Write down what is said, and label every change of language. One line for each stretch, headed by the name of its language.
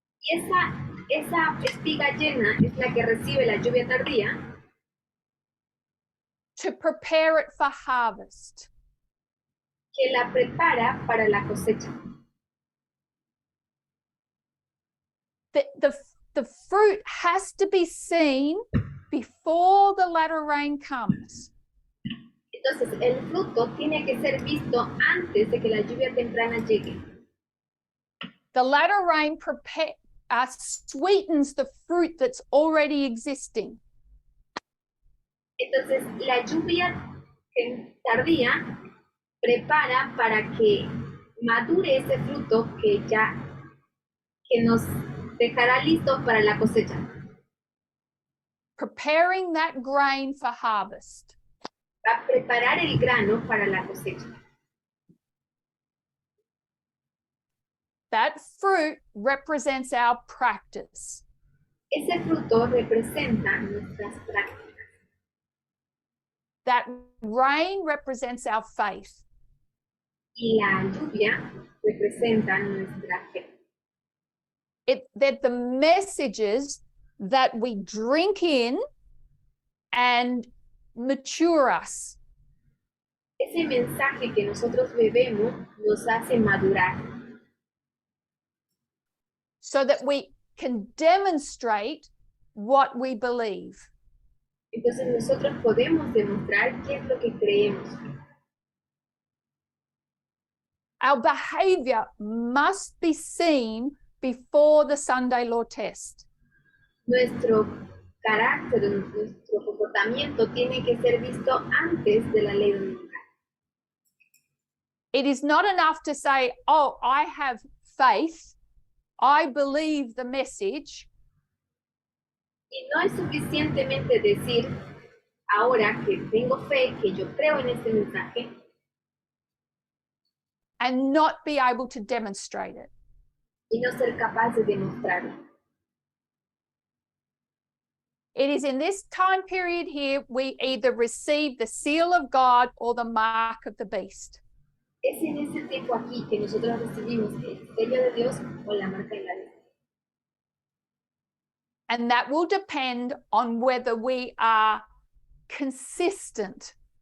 Spanish: Y esa espiga llena es la que recibe la lluvia tardía
English: to prepare it for harvest.
Spanish: que la prepara para la cosecha.
English: The fruit has to be seen before the latter rain comes.
Spanish: Entonces, el fruto tiene que ser visto antes de que la lluvia temprana llegue.
English: The latter rain sweetens the fruit that's already existing.
Spanish: Entonces, la lluvia tardía prepara para que madure ese fruto que nos dejará listos para la cosecha.
English: Preparing that grain for harvest.
Spanish: Va a preparar el grano para la cosecha.
English: That fruit represents our practice.
Spanish: Ese fruto representa nuestras prácticas.
English: That rain represents our faith.
Spanish: Y la lluvia representa nuestra fe.
English: That the messages that we drink in and mature us.
Spanish: Ese mensaje que nosotros bebemos nos hace madurar.
English: So that we can demonstrate what we believe.
Spanish: Entonces nosotros podemos demostrar qué es lo que creemos.
English: Our behavior must be seen before the Sunday law test.
Spanish: Nuestro carácter, nuestro comportamiento tiene que ser visto antes de la ley dominical.
English: It is not enough to say, oh, I have faith, I believe the message.
Spanish: Y no es suficientemente decir, ahora que tengo fe, que yo creo en este mensaje,
English: and not be able to demonstrate it.
Spanish: y no ser capaz de demostrarlo.
English: It is in this time period here we either receive the seal of God or the mark of the beast.
Spanish: Es en ese tiempo aquí que nosotros recibimos el sello de Dios o la marca de la bestia.
English: And that will depend on whether we are consistent.